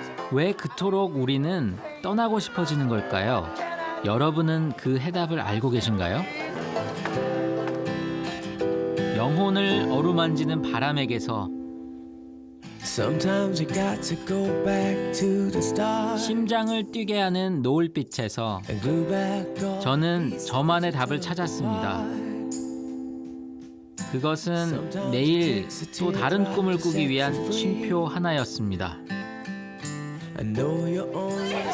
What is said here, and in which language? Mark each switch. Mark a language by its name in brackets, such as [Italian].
[Korean] 왜 그토록 우리는 떠나고 싶어지는 걸까요? 여러분은 그 해답을 알고 계신가요? 영혼을 어루만지는 바람에게서 [English] Sometimes you got to go back to the start [Korean] 심장을 뛰게 하는 노을빛에서 [English] and glue back all [Korean] 저는 저만의 답을 찾았습니다. 그것은 내일 또 다른 꿈을 꾸기 위한 쉼표 하나였습니다. [English] I know you're only